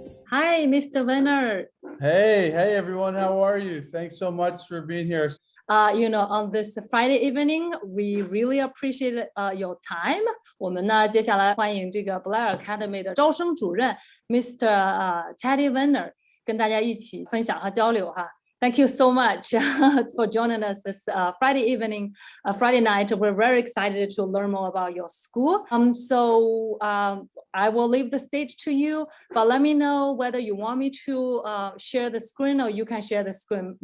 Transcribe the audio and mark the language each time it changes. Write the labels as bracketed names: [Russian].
[English] Hi, Mr. Werner. Hey everyone, how are you? Thanks so much for being here. On this Friday evening, we really appreciate your time. [Chinese] 我们呢，接下来欢迎这个 Blair Academy 的招生主任 Mr. Teddy Werner 跟大家一起分享和交流哈。 [English] Thank you so much for joining us this Friday evening, Friday night. We're very excited to learn more about your school. So I will leave the stage to you, but let me know whether you want me to share the screen or you can share the screen.